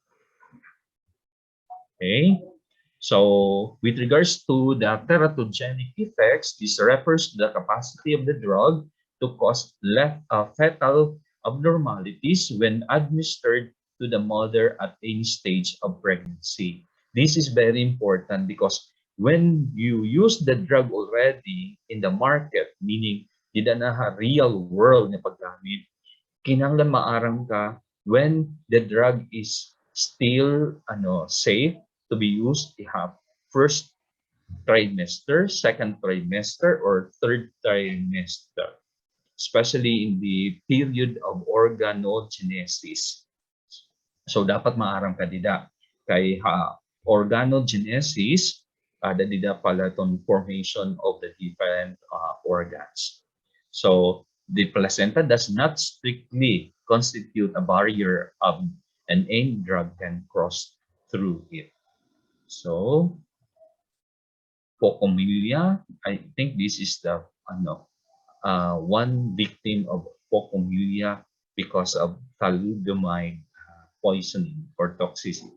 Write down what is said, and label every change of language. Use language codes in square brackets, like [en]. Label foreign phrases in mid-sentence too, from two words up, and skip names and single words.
[en] Okay, so with regards to the teratogenic effects, this refers to the capacity of the drug to cause fetal abnormalities when administered to the mother at any stage of pregnancy. This is very important because when you use the drug already in the market, meaning [war] di na [en] real world [war] na paggamit, kinahanglan maarang ka [en] when the drug is still safe to be used. You have first trimester, second trimester, or third trimester, especially in the period of organogenesis. [war] So dapat maarang ka dida kay organogenesis, dida pala itong [en] formation of the different organs. So the placenta does not strictly constitute a barrier and any drug can cross through it. So Pocomylia, I think this is the one victim of Pocomylia because of thalidomide poisoning or toxicity.